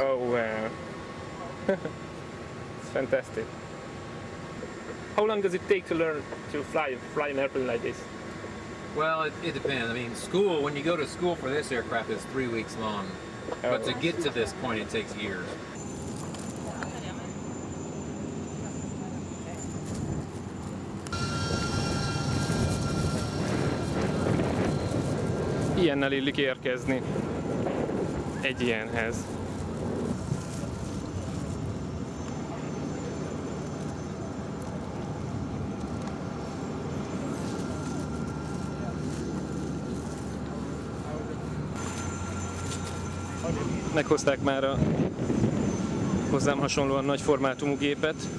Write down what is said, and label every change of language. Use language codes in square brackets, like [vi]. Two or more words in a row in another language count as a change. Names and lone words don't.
[en] Oh wow. It's fantastic. How long does it take to learn to fly an airplane like this? Well, it depends. I mean, school, when you go to school for this aircraft, it's 3 weeks long. But to get to this point, it takes years. [hu] Ilyennel illik érkezni egy ilyenhez. Meghozták már a hozzám hasonlóan nagy formátumú gépet.